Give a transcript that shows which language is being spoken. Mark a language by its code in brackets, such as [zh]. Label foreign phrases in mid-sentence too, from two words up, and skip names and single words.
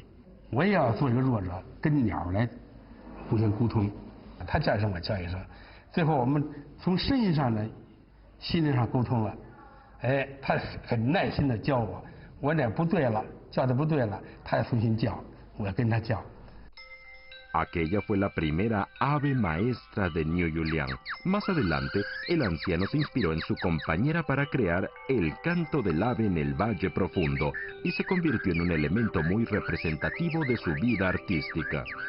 [zh] 我也要做一个弱者，跟鸟来互相沟通。他叫一声，我叫一声，最后我们从声音上呢，心灵上沟通了。哎，他很耐心的教我，我哪不对了，叫的不对了，他也重新叫，我跟他叫。 [es] Aquella fue la primera ave maestra de Niu Yuliang. Más adelante, el anciano se inspiró en su compañera para crear el canto del ave en el Valle Profundo y se convirtió en un elemento muy representativo de su vida artística.